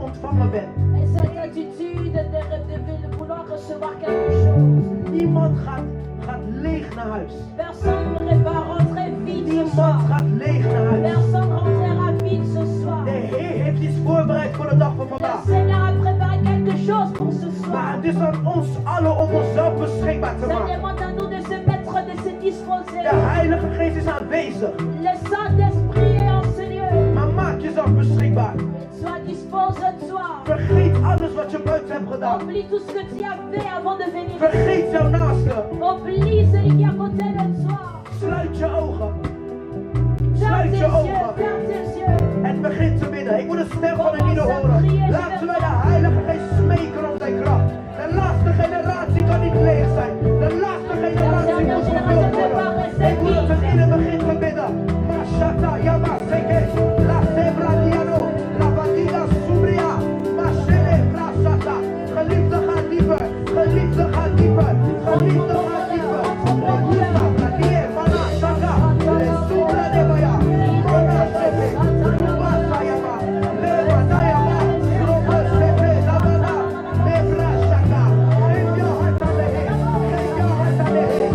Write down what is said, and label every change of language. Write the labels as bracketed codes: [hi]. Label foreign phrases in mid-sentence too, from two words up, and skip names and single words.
[nl] ontvangen bent. [fr] Et cette attitude de vouloir recevoir quelque chose. [nl] Niemand gaat leeg naar huis. [fr] Personne ne va rentrer vide ce [nl] Niemand [fr] soir. [nl] gaat leeg naar huis. [fr] Personne rentrera vide ce soir. [nl] De Heer heeft iets voorbereid voor de dag van [fr] Le [nl] vandaag. [fr] Seigneur a préparé quelque chose pour ce [nl] Maar [fr] soir. [nl] het is aan ons allen om onszelf beschikbaar te [fr] Ça [nl] maken. [fr] demande à nous de se mettre, de se disposer. [nl] De Heilige Geest is aanwezig. [fr] Le Saint-Esprit est en ce lieu. [nl] Maar maak jezelf beschikbaar. [fr] Sois dispose de toi. [nl] Vergeet alles wat je buiten hebt gedaan. [fr] Oublie tout ce que tu as fait avant de venir. [nl] Vergeet jouw naaste. [fr] Oublie celui qui est à côté de toi. [nl] Sluit je ogen. [fr] Ferme [nl] Sluit [fr] tes [nl] je [fr] yeux, [nl] ogen. [fr] ferme tes yeux. [nl] En begin te bidden. Ik moet de stem van de ieder horen. Laten wij de Heilige Geest smeken om zijn kracht. De laatste generatie kan niet leeg zijn. De laatste generatie moet vervuld worden. Ik moet het in het begin te bidden. Mashata, Yamaseke, La Sebra Diano, La Badina Subria, Mashele, Brasata. Geliefde gaat dieper. Geliefde gaat dieper. Geliefde gaat dieper. Regusta, Bradier, Mana, Shaka, Le Subra Nebaya, Mana Sebe, Rubasa Yama, Leva Nayama, Robo Sebe, Labana, Nebra Shaka. Geef je hart aan de Heer. Geef je hart aan de Heer.